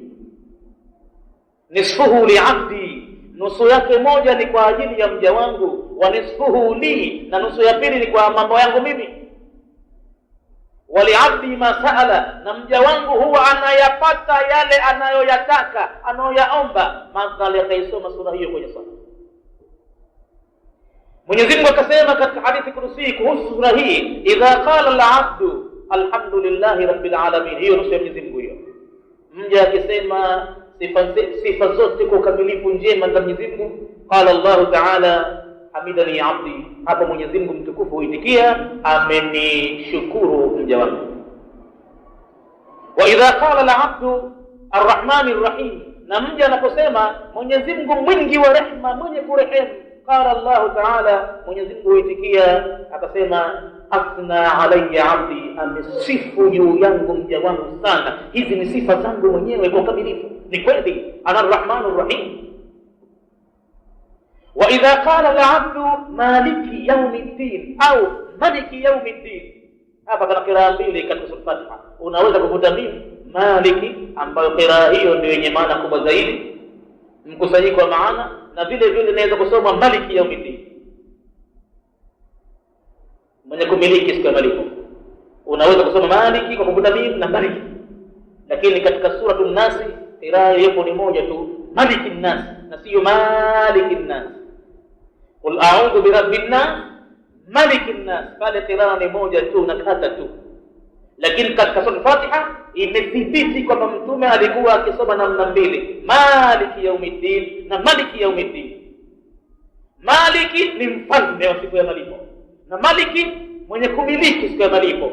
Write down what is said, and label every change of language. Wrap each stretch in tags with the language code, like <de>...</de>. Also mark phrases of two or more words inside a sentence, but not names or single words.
<ar>نصفه لعبدي,</ar> <sw>nusu yake moja ni kwa ajili ya mja wangu,</sw> <ar>ونصفه لي,</ar> <sw>na nusu ya pili ni kwa mambo yangu mimi.</sw> <ar>ولعبدي ما سأل,</ar> <sw>na mja wangu huwa anayapata yale anayoyataka, anayoyaomba. Madhali akaisoma sura hiyo kwenye swala. Mwenyezi Mungu akasema katika hadithi kudusi kuhusu sura hii,</sw> <ar>إذا قال العبد الحمد لله رب العالمين,</ar> <sw>hiyo nusu ya Mwenyezi Mungu hiyo. Mja akisema sifa zote kwa ukamilifu njema za Mwenyezi Mungu,</sw> <ar>قال الله تعالى حمدني عبدي,</ar> <sw>hapo Mwenyezi Mungu mtukufu huitikia amenishukuru mja wangu.</sw> <ar>وإذا قال العبد الرحمن الرحيم,</ar> <sw>na mja anaposema Mwenyezi Mungu mwingi wa rehema, mwenye kurehemu,</sw> <ar>قال الله تعالى,</ar> <sw>Mwenyezi Mungu huitikia akasema</sw> <ar>أثنى علي عبدي,</ar> <sw>amesifu juu yangu mja wangu sana. Hizi ni sifa zangu mwenyewe kwa ukamilifu, ni kweli ana</sw> <ar>الرحمن الرحيم. وإذا قال العبد مالك يوم الدين أو ملك يوم الدين,</ar> <sw>hapa kana qiraa mbili katika sura Fatiha. Unaweza kukuta mimi maliki, ambayo qiraa hiyo ndio yenye maana kubwa zaidi, mkusanyiko wa maana, na vile vile inaweza kusoma</sw> <ar>مالك يوم الدين,</ar> <sw>mwenye kumiliki siku ya malipo. Unaweza kusoma maliki kwa kukuta mimi na maliki, lakini katika suratul Nas qiraa hiyo ni moja tu,</sw> <ar>ملك الناس,</ar> <sw>na sio</sw> <ar>ملك الناس. قل أعوذ برب الناس ملك الناس,</ar> <sw>pale qiraa ni moja tu na kata tu. Lakini katika sura Fatiha imethibiti kwamba Mtume alikuwa akisoma namna mbili,</sw> <ar>مالك يوم الدين</ar> <sw>na</sw> <ar>ملك يوم الدين.</ar> <sw>Maliki ni mfalme wa siku ya malipo, na Maliki mwenye kumiliki siku ya malipo.</sw>